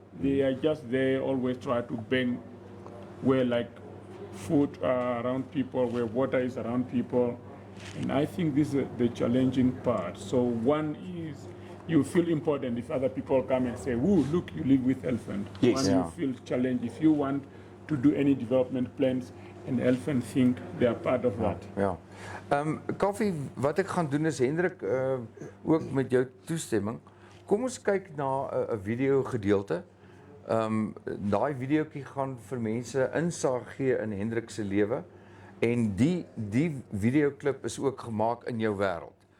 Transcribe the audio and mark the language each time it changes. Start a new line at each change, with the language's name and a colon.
English: They are just there, always try to bang where like food around people, where water is around people. And I think this is the challenging part. So one is you feel important if other people come and say, "Woo, look, you live with elephant." Yes. One, Yeah. you feel challenged if you want to do any development plans, and elephant think they are part of that.
Afrikaans: Ja. Kaufee, wat ek gaan doen is Hendrik ook met jou toestemming. Kom ons kyk na 'n video gedeelte. Daai videoetjie gaan vir mense insig gee in Hendrik se lewe en die videoklip is ook gemaak in jou wêreld.